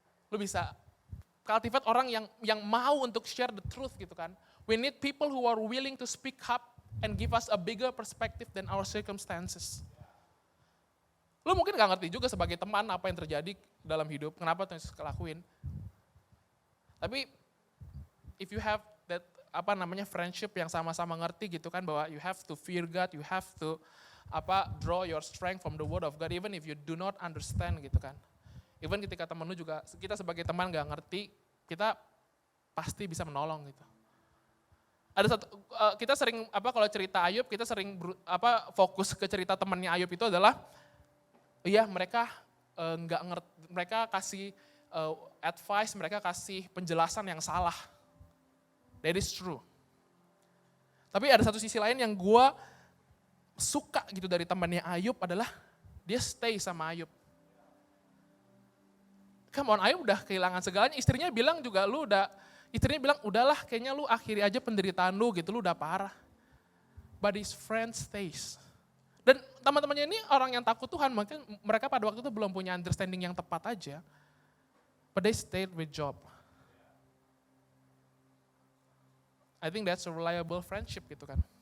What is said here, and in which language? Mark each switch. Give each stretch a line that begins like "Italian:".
Indonesian: Lu bisa cultivate orang yang mau untuk
English: share the truth
Indonesian: gitu kan.
English: We need people who are willing to speak up and give us a bigger perspective than our circumstances.
Indonesian: Lu mungkin gak ngerti juga sebagai teman apa yang terjadi dalam hidup, kenapa Tuhan Yesus kelakuin.
English: Tapi if you have that friendship
Indonesian: yang sama-sama ngerti gitu kan, bahwa
English: you have to fear God, you have to draw your strength from the word of God, even if you do not understand
Indonesian: gitu kan. Even ketika temen lu juga, kita sebagai teman gak ngerti, kita pasti bisa menolong gitu. Ada satu, kita sering kalau cerita Ayub, kita sering fokus ke cerita temannya Ayub itu adalah, mereka nggak ngerti, mereka kasih advice, mereka kasih penjelasan yang salah.
English: That is true.
Indonesian: Tapi ada satu sisi lain yang gue suka gitu dari temannya Ayub adalah dia stay sama Ayub.
English: Come on,
Indonesian: Ayub udah kehilangan segalanya. Istrinya bilang juga istrinya bilang udahlah kayaknya lu akhiri aja penderitaan lu gitu, lu udah parah.
English: But his friend stays.
Indonesian: Dan teman-temannya ini orang yang takut Tuhan, mungkin mereka pada waktu itu belum punya understanding yang tepat aja.
English: But they stayed with Job. I think that's a reliable friendship
Indonesian: gitu kan.